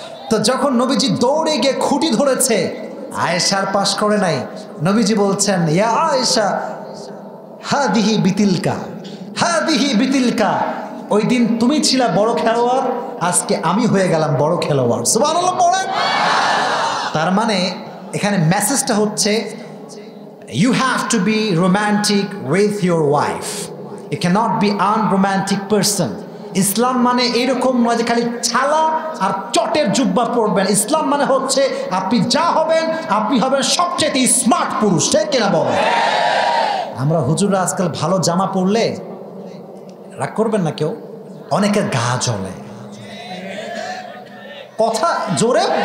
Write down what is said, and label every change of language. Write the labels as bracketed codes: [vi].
[bn] তো যখন নবীজি দৌড়ে গিয়ে খুঁটি ধরেছে, আয়েশার পাশ করে নাই। নবীজি বলছেন [ar] ইয়া আয়েশা হাদিহি বিতিলকা, হাদিহি বিতিলকা, [bn] ওই দিন তুমি ছিলা বড় খেলোয়াড়, আজকে আমি হয়ে গেলাম বড় খেলোয়াড়। সুবহানাল্লাহ পড়েন। তার মানে এখানে মেসেজটা হচ্ছে [en] you have to be romantic with your wife, you cannot be unromantic person. [bn] ইসলাম মানে এরকম নয় যে খালি ছালা আর চটের জুব্বা পরবেন। ইসলাম মানে হচ্ছে আপনি যা হবেন আপনি হবেন সবচেয়ে স্মার্ট পুরুষ, ঠিক কিনা বলেন? আমরা হুজুররা আজকাল ভালো জামা পরলে রাগ করবেন না কেউ, অনেকের গা জ্বলে, কথা জোরে।